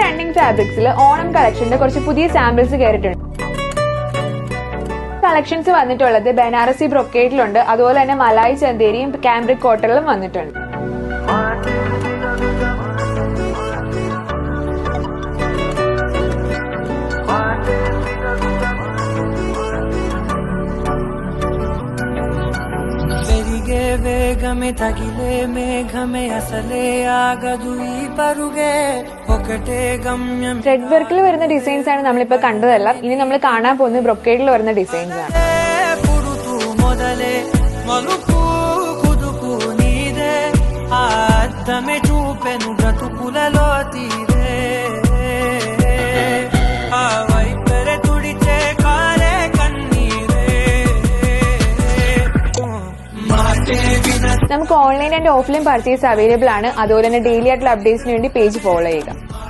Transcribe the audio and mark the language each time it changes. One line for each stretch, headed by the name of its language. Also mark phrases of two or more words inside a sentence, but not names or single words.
Malayalam: ഫാബ്രിക്സിൽ ഓണം കളക്ഷന്റെ കുറച്ച് പുതിയ സാമ്പിൾസ് കയറിയിട്ടുണ്ട്. കളക്ഷൻസ് വന്നിട്ടുള്ളത് ബനാറസി ബ്രൊക്കേഡിലുണ്ട്, അതുപോലെ തന്നെ മലായി ചന്തേരിയും കാംബ്രിക് കോട്ടണിലും വന്നിട്ടുണ്ട്.
Telugu: వేగమే తగిలే మేఘమే అసలే ఆగదు ఈ పరుగే ఒకటే గమ్యం.
Malayalam: ത്രെഡ് വർക്കിൽ വരുന്ന ഡിസൈൻസ് ആണ് നമ്മളിപ്പോ കണ്ടതെല്ലാം. ഇനി നമ്മൾ കാണാൻ പോകുന്നത് ബ്രൊക്കേഡിൽ വരുന്ന ഡിസൈൻസ് ആണ്.
Telugu: పుడుతూ మొదలే మలుపు కుదుపు నీదే అద్దమే చూపెను బ్రతుకులలో తీరే ఆ వైపరే తుడిచే కాలే కన్నీరే మాటే విన.
Malayalam: നമുക്ക്
English: online and offline purchase available
Malayalam: ആണ്. അതുപോലെ തന്നെ ഡെയിലി ആയിട്ടുള്ള അപ്ഡേറ്റ്സിന് വേണ്ടി പേജ് ഫോളോ ചെയ്യുക.